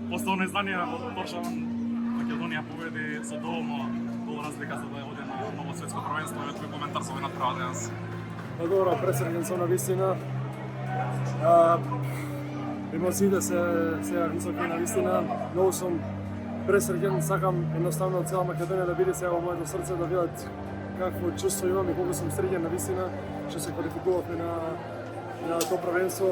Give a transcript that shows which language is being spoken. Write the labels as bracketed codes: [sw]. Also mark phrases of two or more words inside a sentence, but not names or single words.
[mk] Основно издание од Торшаван Македонија победи со доволно гол разлика за да оде на ново светско првенство. Еве твој коментар за овој направа денес. [sr] Pa dobro, presrećen sam [mk] na vistina. Емоциите се високи на вистина. Многу сум пресреќен, сакам едноставно цела Македонија да биде сега во моето срце, да видат какво чувство имам и колку сум среќен на вистина што се квалификувавме на тоа првенство.